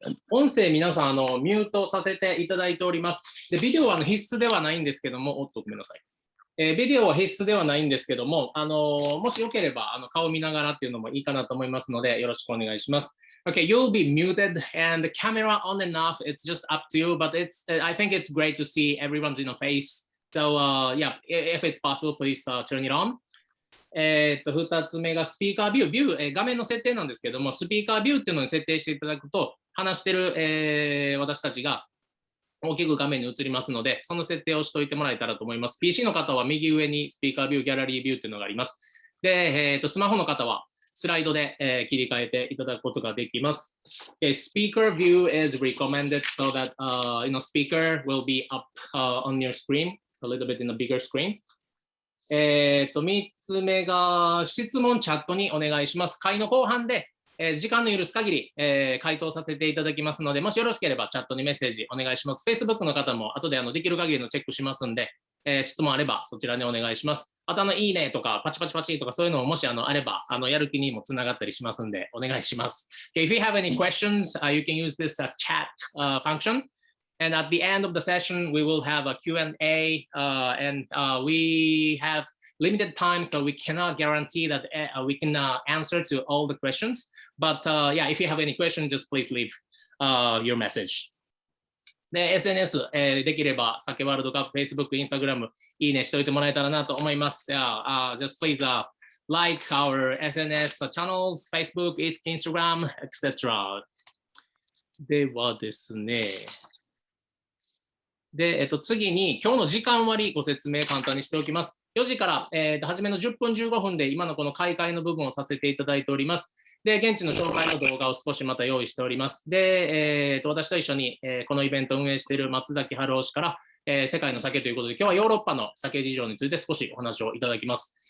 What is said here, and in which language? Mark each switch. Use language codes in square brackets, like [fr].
[ja] 音声皆さんミュートさせていただいております。でビデオは必須ではないんですけども、おっとごめんなさい。ビデオは必須ではないんですけども、もしよければ顔見ながらっていうのもいいかなと思いますので、よろしくお願いします。 [en] Okay, you'll be muted and the camera on and off. It's just up to you, but I think it's great to see everyone's in a face. So yeah, if it's possible, please turn it on. [ja] 2つ目がスピーカービュー、画面の設定なんですけども、スピーカービューっていうのに設定していただくと、話してる、私たちが大きく画面に映りますので、その設定をしておいてもらえたらと思います。 PC の方は右上にスピーカービュー、ギャラリービューっていうのがあります。で、スマホの方はスライドで、切り替えていただくことができます。 [en] Speaker view is recommended so that speaker will be up on your screen, a little bit in a bigger screen. [ja] 3つ目が質問チャットにお願いします。会の後半で、時間の許す限り、回答させていただきますので、もしよろしければチャットにメッセージお願いします。 Facebook の方も後でできる限りのチェックしますんで、質問あればそちらにお願いします。あといいねとかパチパチパチとかそういうのももしあればやる気にもつながったりしますんでお願いします。 [en] Okay, if you have any questions, you can use this chat function. And at the end of the session, we will have a Q&A, and we have limited time, so we cannot guarantee that we can answer to all the questions. But yeah, if you have any questions, just please leave your message. [ja] で、SNS、できれば、酒ワールドカップ、Facebook、Instagram、いいねしておいてもらえたらなと思います。 [en] Just please like our SNS channels, Facebook, Instagram, etc. [ja] ではですね。で、次に今日の時間割ご説明簡単にしておきます。 4時から、初めの10分15分で今のこの開会の部分をさせていただいております。で、現地の紹介の動画を少しまた用意しております。で、私と一緒に、このイベントを運営している松崎春夫氏から、世界の酒ということで、今日はヨーロッパの酒事情について少しお話をいただきます。